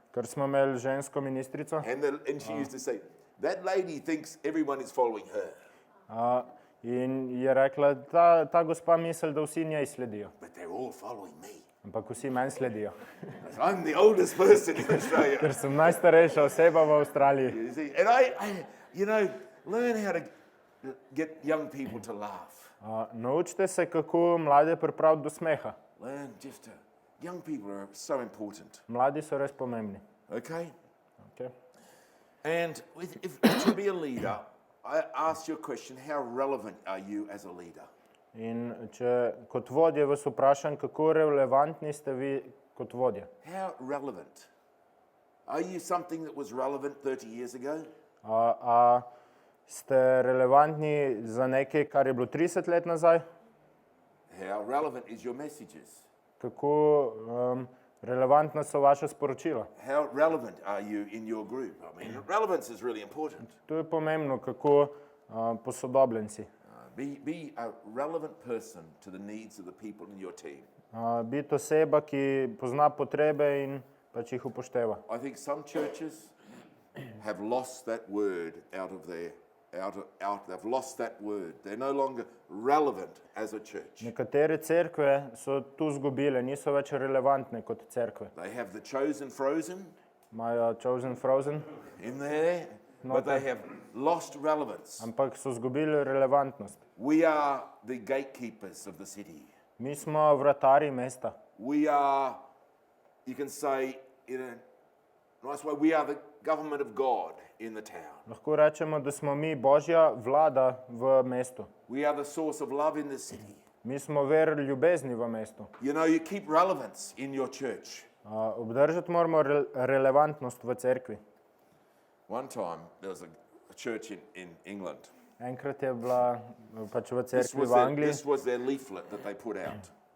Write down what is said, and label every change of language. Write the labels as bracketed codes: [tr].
[sl] ker smo imeli žensko ministrico, [en] and she used to say, that lady thinks everyone is following her, [sl] in je rekla, ta gospa misli, da vsi njej sledijo, [en] but they're all following me. [sl] ampak vsi meni sledijo. [en] I'm the oldest person in Australia. [sl] Ker sem najstarejša oseba v Avstraliji. [en] You see? And I learn how to get young people to laugh. [sl] Naučite se, kako mlade pripraviti do smeha. [en] Learn just to, young people are so important, [sl] Mladi so res pomembni. [en] okay? Okay. And if to be a leader, I ask you a question, how relevant are you as a leader? [sl] In če kot vodje vas vprašam, kako relevantni ste vi kot vodje. [en] How relevant? Are you something that was relevant 30 years ago? [sl] A ste relevantni za nekaj, kar je bilo 30 let nazaj? [en] How relevant is your messages? [sl] Kako relevantna so vaša sporočila? [en] How relevant are you in your group? I mean, relevance is really important. [sl] To je pomembno, kako posodobljenci. [en] Be a relevant person to the needs of the people in your team. [sl] Biti oseba, ki pozna potrebe in pač jih upošteva. [en] I think some churches have lost that word they've lost that word. They're no longer relevant as a church. [sl] Nekatere cerkve so tu zgubile, niso več relevantne kot cerkve. [en] They have the chosen frozen [sl] Imajo [en] chosen frozen, in there, but they have lost relevance. [sl] ampak so zgubili relevantnost. [en] We are the gatekeepers of the city. [sl] Mi smo vratarji mesta. [en] We are, you can say in a nice way, we are the government of God in the town. [sl] Lahko rečemo, da smo mi Božja vlada v mestu. [en] We are the source of love in the city. [sl] Mi smo ver ljubezni v mestu. [en] You know, you keep relevance in your church. [sl] Obdržati moramo relevantnost v cerkvi. [en] One time, there was a church in England. [sl] Enkrat je bila pač v cerkvi v Angliji. [en] This was their leaflet that they put out.